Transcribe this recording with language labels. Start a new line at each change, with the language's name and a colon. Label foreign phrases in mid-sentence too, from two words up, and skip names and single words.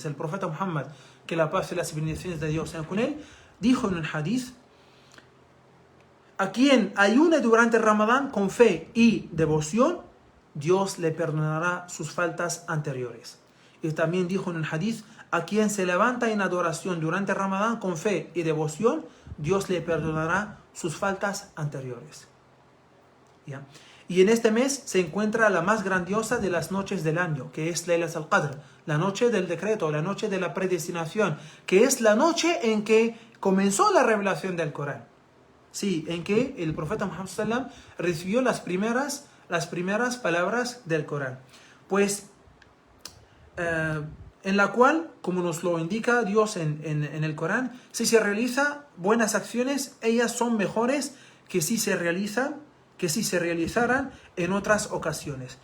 Spanish: El profeta Muhammad, que la paz y las bendiciones de Dios sean con él, dijo en el hadith, a quien ayune durante el Ramadán con fe y devoción, Dios le perdonará sus faltas anteriores. Y también dijo en el hadith, a quien se levanta en adoración durante el Ramadán con fe y devoción, Dios le perdonará sus faltas anteriores. ¿Ya? Y en este mes se encuentra la más grandiosa de las noches del año, que es Laylat al-Qadr, la noche del decreto, la noche de la predestinación, que es la noche en que comenzó la revelación del Corán. Sí, en que el profeta Muhammad sallam recibió las primeras palabras del Corán. Pues, en la cual, como nos lo indica Dios en el Corán, si se realizan buenas acciones, ellas son mejores que si se realizaran en otras ocasiones.